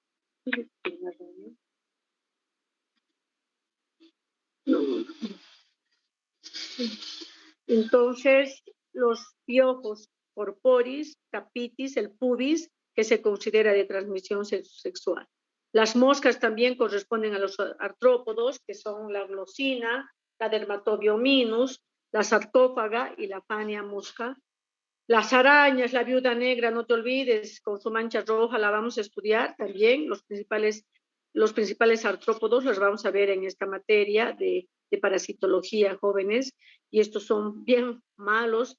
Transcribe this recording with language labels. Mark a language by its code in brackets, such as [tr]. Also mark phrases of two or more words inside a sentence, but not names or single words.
[es] Entonces, los piojos, corporis, capitis, el pubis, que se considera de transmisión sexual. Las moscas también corresponden a los artrópodos, que son la glosina, la dermatobiominus, la sarcófaga y la fania mosca. Las arañas, la viuda negra, no te olvides, con su mancha roja, la vamos a estudiar también. Los principales artrópodos los vamos a ver en esta materia de parasitología, jóvenes, y estos son bien malos.